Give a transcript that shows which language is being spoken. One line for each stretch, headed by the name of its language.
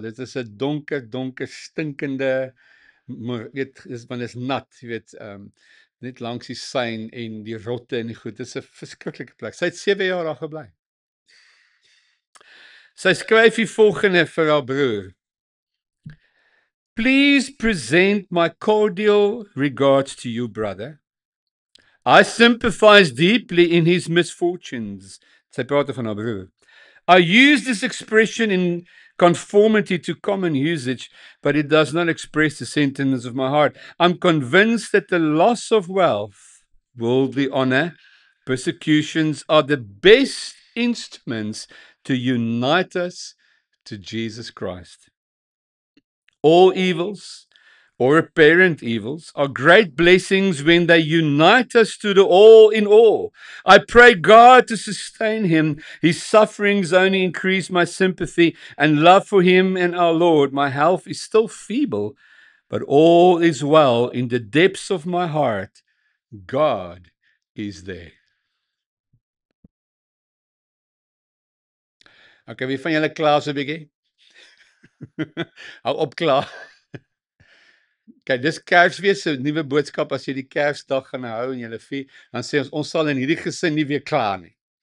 Afrikaans: Dit is 'n donker stinkende, weet, want is nat, jy weet, net langs die Seine en die rotte en die goed. Dit is 'n verskriklike plek. Sy het 7 jaar daar gebly. Sy skryf die volgende vir haar broer.
English: Please present my cordial regards to you, brother. I sympathize deeply in his misfortunes.
Afrikaans: Sy praat van haar broer.
English: I use this expression in conformity to common usage, but it does not express the sentiments of my heart. I'm convinced that the loss of wealth, worldly honor, persecutions are the best instruments to unite us to Jesus Christ. All evils, or apparent evils, are great blessings when they unite us to the all in all. I pray God to sustain him. His sufferings only increase my sympathy and love for him and our Lord. My health is still feeble, but all is well. In the depths of my heart, God is there.
Afrikaans: Okay, wie van julle klaar so 'n bietjie? Hou op klaar. Kyk, dis Kersfees se nuwe boodskap as jy die Kersdag gaan hou en jy vier, dan sê ons sal in hierdie gesin nie weer kla nie.